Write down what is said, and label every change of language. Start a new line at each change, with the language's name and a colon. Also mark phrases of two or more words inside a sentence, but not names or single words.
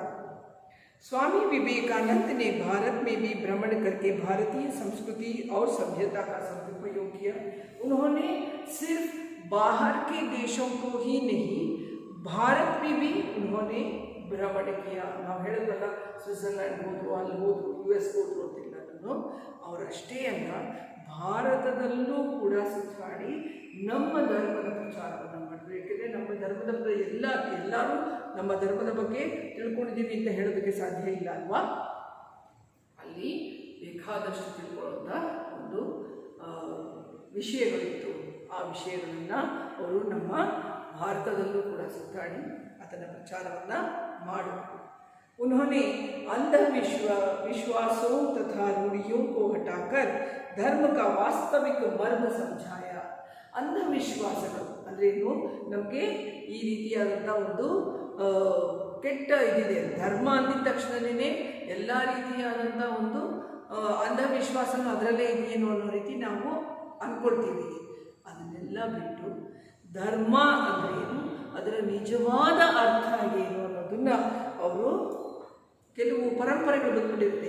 Hindi: स्वामी विवेकानंद ने भारत में भी भ्रमण करके भारतीय संस्कृति और सभ्यता का सदुपयोग किया। उन्होंने सिर्फ बाहर के देशों को ही नहीं, भारत में भी उन्होंने भ्रमण किया।
Kannada: ನಾವು ಹೇಳಿದ್ವಲ್ಲ, ಸ್ವಿಟ್ಜರ್ಲ್ಯಾಂಡ್ ಹೋದ್ರು, ಅಲ್ಲಿ ಹೋದ್ರು, US ಹೋದ್ರು ಅಂತೆಲ್ಲನೂ ಅವರಷ್ಟೇ ಅಲ್ಲ, ಭಾರತದಲ್ಲೂ ಕೂಡ ಸುತ್ತಾಡಿ ನಮ್ಮ ಧರ್ಮದ ಪ್ರಚಾರವನ್ನು ಮಾಡಿದ್ರು. ಏಕೆಂದರೆ ನಮ್ಮ ಧರ್ಮದ ಎಲ್ಲರೂ ನಮ್ಮ ಧರ್ಮದ ಬಗ್ಗೆ ತಿಳ್ಕೊಂಡಿದ್ದೀವಿ ಅಂತ ಹೇಳೋದಕ್ಕೆ ಸಾಧ್ಯ ಇಲ್ಲ ಅಲ್ವಾ. ಅಲ್ಲಿ ಬೇಕಾದಷ್ಟು ತಿಳ್ಕೊಳ್ಳೋಂಥ ಒಂದು ವಿಷಯಗಳಿತ್ತು. ಆ ವಿಷಯಗಳನ್ನು ಅವರು ನಮ್ಮ ಭಾರತದಲ್ಲೂ ಕೂಡ ಸುತ್ತಾಡಿ ಅದನ್ನು ಪ್ರಚಾರವನ್ನು ಮಾಡಿದ್ರು.
Hindi: उन्होंने विश्वासों तथा रूढ़ियों को हटाकर धर्म का वास्तविक मर्म समझाया.
Kannada: ಅಂಧವಿಶ್ವಾಸಗಳು ಅಂದ್ರೇನು? ನಮಗೆ ಈ ರೀತಿಯಾದಂಥ ಒಂದು ಕೆಟ್ಟ ಇದಿದೆ. ಧರ್ಮ ಅಂದಿದ ತಕ್ಷಣವೇ ಎಲ್ಲ ರೀತಿಯಾದಂಥ ಒಂದು ಅಂಧವಿಶ್ವಾಸನೂ ಅದರಲ್ಲೇ ಇದೆಯೇನೋ ಅನ್ನೋ ರೀತಿ ನಾವು ಅಂದ್ಕೊಳ್ತೀವಿ. ಅದನ್ನೆಲ್ಲ ಬಿಟ್ಟು ಧರ್ಮ ಅಂದ್ರೇನು, ಅದರ ನಿಜವಾದ ಅರ್ಥ ಏನು ಅನ್ನೋದನ್ನು ಅವರು ಕೆಲವು ಪರಂಪರೆಗಳು ಬಂದ್ಬಿಟ್ಟಿರುತ್ತೆ.